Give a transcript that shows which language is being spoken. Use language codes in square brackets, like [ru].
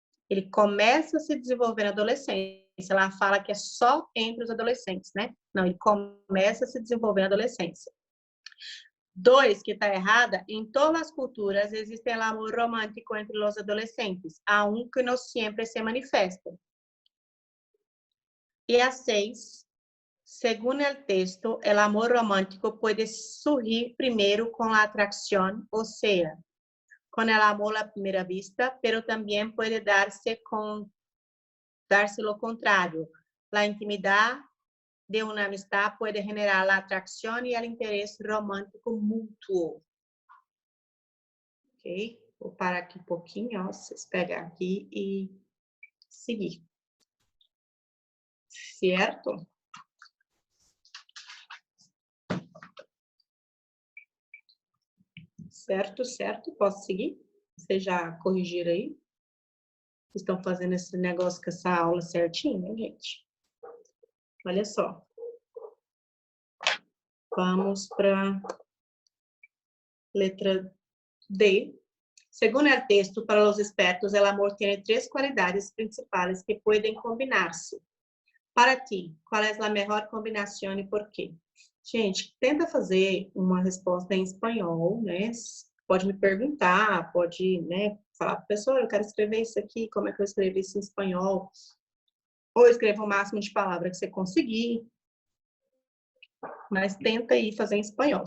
[pt] Ele começa a se desenvolver na adolescência. Ela fala que é só entre os adolescentes, né? Não, ele começa a se desenvolver na adolescência. 2, que está errada, em todas as culturas existe o amor romântico entre os adolescentes, aunque não sempre se manifesta. [es] E a 6, según el texto, el amor romántico puede surgir primero con la atracción, o sea, con el amor a primera vista, pero también puede darse lo contrario. La intimidad de una amistad puede generar la atracción y el interés romántico mutuo. [pt] Ok? Vou parar aqui um pouquinho, ó, vocês pegar aqui e seguir. Certo? Certo. Posso seguir? Vocês já corrigiram aí? Estão fazendo esse negócio com essa aula certinho, né, gente? Olha só. Vamos para letra D. [es] Según el texto, para los expertos, el amor tiene 3 cualidades principales que pueden combinarse. Para ti, [pt] qual é a melhor combinação e por quê? Gente, tenta fazer uma resposta em espanhol, né? Pode me perguntar, pode, né, falar para a pessoa, eu quero escrever isso aqui, como é que eu escrevo isso em espanhol? Ou escreva o máximo de palavras que você conseguir. Mas tenta aí fazer em espanhol.